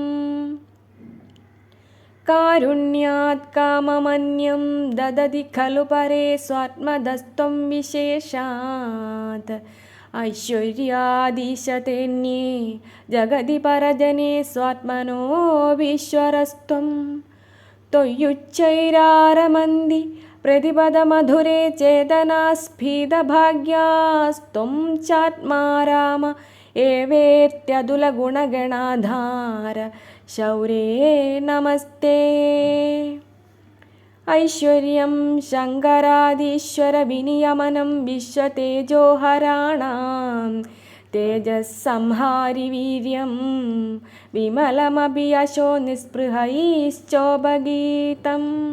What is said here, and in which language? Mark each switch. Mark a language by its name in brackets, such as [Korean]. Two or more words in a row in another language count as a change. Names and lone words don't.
[Sanskrit] കാരുണ്യാത് കാമമന്യം ദദതി ഖലു പരേ സ്വാത്മദസ്ത്വം വിശേഷാത് ഐശ്വര്യാദീശതേന്യേ ജഗതി പരജനേ സ്വാത്മനോऽഭീശ്വരസ്ത്വം. ത്വയ്യുच्चैरारमन्ति प्रतिपदमधुरे चेतनास्फीतभाग्यास्त्वं चात्मा राम एवेत्यतुलगुणगणाधार शौर्ये नमस्ते। ऐश्वर्यं शङ्करादीश्वरविनियमनं विश्वतेजोहराणां तेजस्संहारि वीर्यं विमलमपि यशो निःस्पृहैश्चोपगीतम्